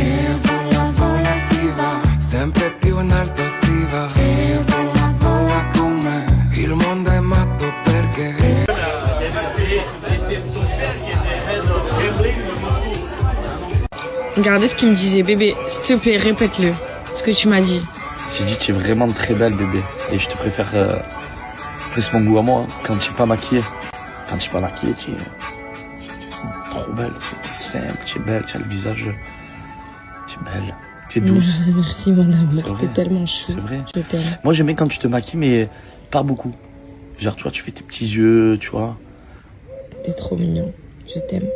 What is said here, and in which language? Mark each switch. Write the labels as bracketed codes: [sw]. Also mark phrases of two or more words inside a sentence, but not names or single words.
[it] E vola vola si va sempre più in alto si va. E vola vola con me. Il mondo è matto perché [fr] Regardez ce qu'il me disait, bébé, s'il te plaît, répète-le, ce que tu m'as dit. J'ai dit tu es vraiment très belle bébé et je te préfère c'est mon goût à moi hein. Quand tu es pas maquillée. Quand tu es pas maquillée tu es trop belle, tu es simple, tu es belle, tu as le visage, tu es belle, tu es douce. Merci mon amour, t'es tellement chou. C'est vrai. Je t'aime. Moi j'aimais quand tu te maquilles mais pas beaucoup. Genre tu vois tu fais tes petits yeux, tu vois. T'es trop mignon, je t'aime.